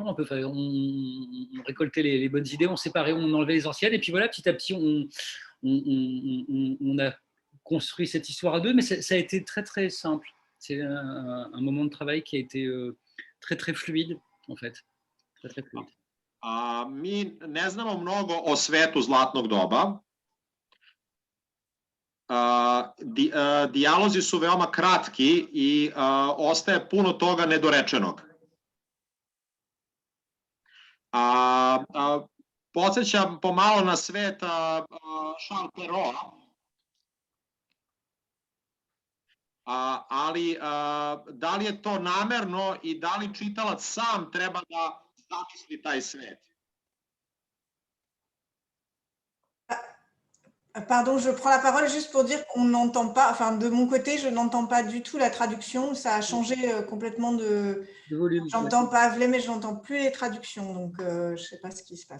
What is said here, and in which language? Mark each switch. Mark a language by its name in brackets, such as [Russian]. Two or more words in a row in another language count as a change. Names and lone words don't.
[French] On récoltait les bonnes idées, on séparait, on enlevait les anciennes. Et puis voilà, petit à petit, on a construit cette histoire à deux, mais ça a été très, très simple. C'est un moment de travail qui a été très, très fluide, en fait. Très, très fluide. [Serbian] Mi ne znamo mnogo o svetu Zlatnog doba. Dijalozi su veoma kratki i ostaje puno toga nedorečenog. Podsjećam pomalo na svet Charles Perrault, ali da li je to namerno i da li čitalac sam treba da zamisli taj svet? [French] Pardon, je prends la parole juste pour dire qu'on n'entend pas, enfin de mon côté, je n'entends pas du tout la traduction, ça a changé complètement de volume. J'entends Pavle, mais je n'entends plus les traductions, donc je ne sais pas ce qui se passe.